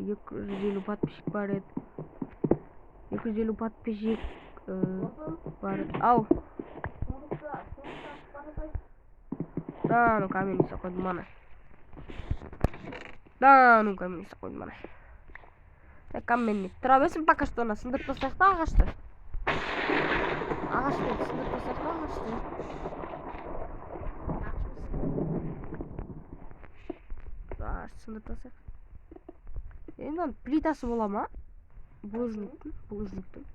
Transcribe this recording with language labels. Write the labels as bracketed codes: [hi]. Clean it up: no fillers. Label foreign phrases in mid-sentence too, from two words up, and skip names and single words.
[kk] 250 подписчик бар еді. 250 подписчик бар еді. Ау. [ru] Да, ну [kk] камень қойдым мана. [ru] Да, ну [kk] камень қойдым мана. Каменник. Тұра берсін [ru] пока что [kk] она сындырып тастайық та ағашты. Ағашты сындырып тастайық та ағашты. Ағашты сындырып тастайық. Енді плитасы бола ма? Булыжниктің.